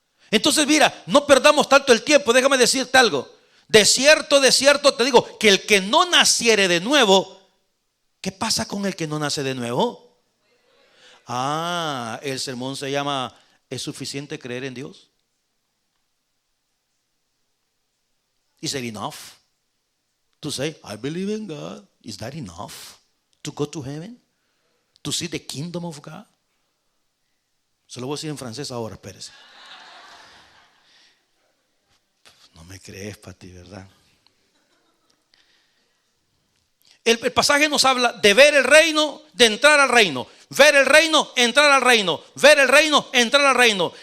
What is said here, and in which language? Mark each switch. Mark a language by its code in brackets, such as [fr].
[es] Entonces mira, no perdamos tanto el tiempo. Déjame decirte algo. De cierto te digo, que el que no naciere de nuevo, ¿qué pasa con el que no nace de nuevo? El sermón se llama ¿es suficiente creer en Dios? [en] Is it enough to say, I believe in God? Is that enough to go to heaven? To see the kingdom of God? [es] Se lo voy a decir en francés ahora, espérese. No me crees, Pati, ¿verdad? El pasaje nos habla de ver el reino, de entrar al reino. Ver el reino, entrar al reino. Ver el reino, entrar al reino.